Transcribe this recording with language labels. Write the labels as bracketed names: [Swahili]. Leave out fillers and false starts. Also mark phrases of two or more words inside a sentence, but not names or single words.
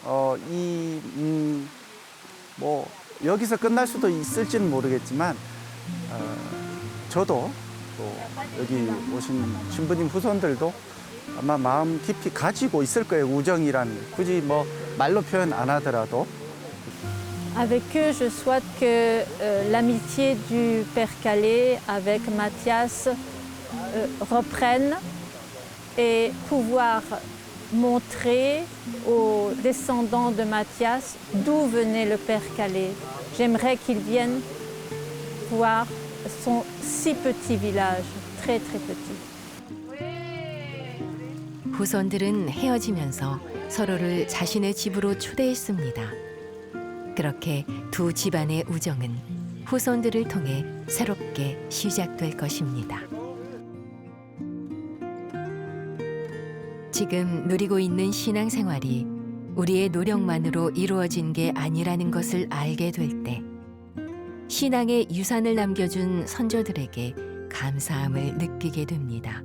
[Korean] 뭐 여기서 끝날 수도 있을지는 모르겠지만 저도 또 여기 오신 신부님 후손들도 아마 마음 깊이 가지고 있을 거예요. 우정이란 굳이 뭐 말로 표현 안 하더라도. [French] Avec eux, je souhaite que l'amitié du Père Calais avec Mathias reprenne et pouvoir montrer aux descendants de Mathias d'où venait le Père Calais. J'aimerais qu'ils viennent voir son si petit village, très très petit. [Korean] 후손들은 헤어지면서 서로를 자신의 집으로 초대했습니다. 그렇게 두 집안의 우정은 후손들을 통해 새롭게 시작될 것입니다. 지금 누리고 있는 신앙생활이 우리의 노력만으로 이루어진 게 아니라는 것을 알게 될 때 신앙의 유산을 남겨준 선조들에게 감사함을 느끼게 됩니다.